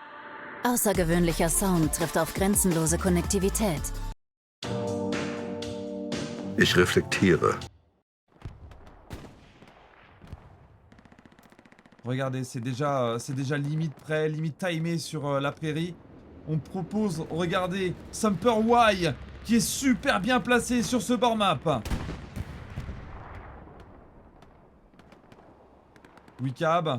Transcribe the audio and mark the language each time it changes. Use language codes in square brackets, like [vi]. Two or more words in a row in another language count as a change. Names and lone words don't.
[de] Außergewöhnlicher Sound trifft auf grenzenlose Konnektivität. Ich reflektiere. [fr] Regardez, c'est déjà limite prêt, limite timé sur la prairie. On propose, regardez, Sumper Y qui est super bien placé sur ce bord map. Wicab.